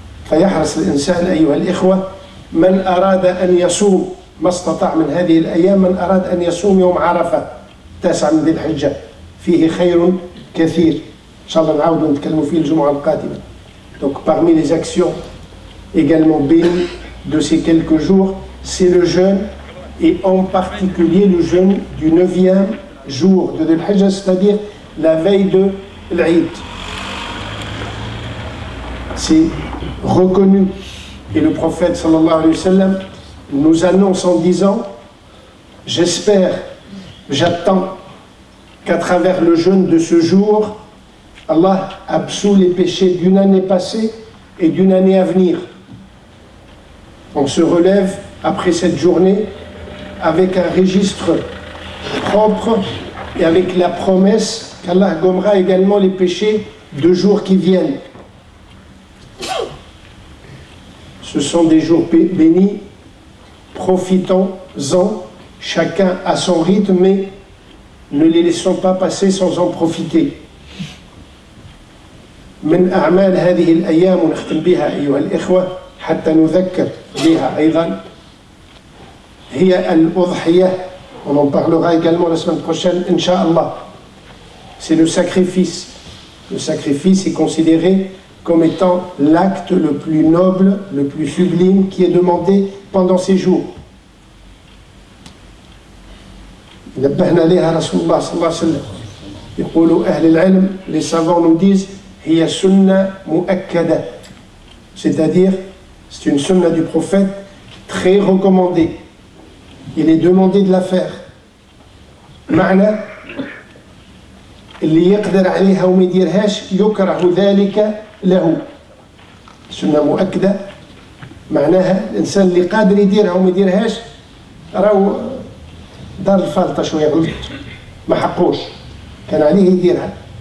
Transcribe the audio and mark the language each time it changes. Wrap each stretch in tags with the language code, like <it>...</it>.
<ar>فيحرص الإنسان أيها الإخوة من أراد أن يصوم ما استطاع من هذه الأيام، من أراد أن يصوم يوم عرفة 9 من ذي الحجة فيه خير كثير. إن شاء الله نعاود نتكلموا فيه الجمعة القادمة.</ar> <fr>Donc parmi les actions également bénies de ces quelques jours, c'est le jeûne, et en particulier le jeûne du 9e jour de Dhul Hijjah, c'est-à-dire la veille de l'Aïd. C'est reconnu, et le prophète sallallahu alayhi wa sallam nous annonce en disant: j'espère, j'attends qu'à travers le jeûne de ce jour, Allah absout les péchés d'une année passée et d'une année à venir. On se relève après cette journée avec un registre propre et avec la promesse qu'Allah gommera également les péchés de jours qui viennent. Ce sont des jours bénis, profitons-en, chacun à son rythme, mais ne les laissons pas passer sans en profiter.</fr> <ar>من أعمال هذه الأيام ونختم بها أيها الإخوة حتى نذكر بها أيضا هي الأضحية.</ar> <fr>On en parlera également la semaine prochaine, Inch'Allah. C'est le sacrifice. Le sacrifice est considéré comme étant l'acte le plus noble, le plus sublime qui est demandé pendant ces jours.</fr> <ar>نبهنا عليها رسول الله صلى الله عليه وسلم. يقول أهل العلم,</ar> <fr>les savants nous disent,</fr> <ar>هي سنة مؤكدة,</ar> <fr>c'est-à-dire c'est une sunna du prophète très recommandée. Il est demandé de la faire.</fr> <ar>معنى اللي يقدر عليها وما يديرهاش يكره ذلك له. سنة مؤكدة معناها الإنسان اللي قادر يديرها وما يديرهاش راهو دار الفالطة شوية, غلط, ما حقوش, كان عليه يديرها.</ar>